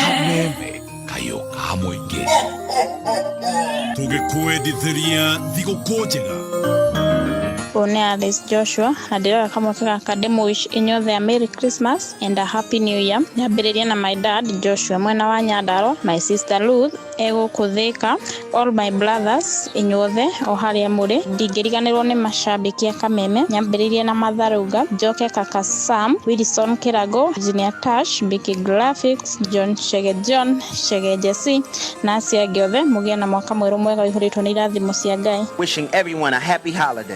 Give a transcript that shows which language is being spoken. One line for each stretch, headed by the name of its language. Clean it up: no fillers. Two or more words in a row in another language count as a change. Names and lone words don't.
Kikuyu: Kayo kamoige Tugekuedithiria thigũkũ njega One Alice Joshua na ndĩrora kamweke gaka ndĩmũwish inyuothe
English: a Merry Christmas and a Happy New Year.
Kikuyu: Nyambĩrĩria na
English: my dad
Kikuyu: Joshua mwena wa Nyandarua,
English: my sister
Kikuyu: Ruth egũkũthĩka,
English: all my brothers
Kikuyu: inyuothe o harĩa mũrĩ. Ndingĩriganĩrwo nĩ macambĩki a Kameme. Nyambĩrĩria na Matharauga, Njoke kaka Sam, Wilson Kirago, Virginia Tash, Biki Graphics, John Shege John, Shege Jesse na acio angĩ othe mũgĩe na mwaka mwerũ mwega ũihũrĩtwo nĩ irathimo cia Ngai.
English: Wishing everyone a happy holiday.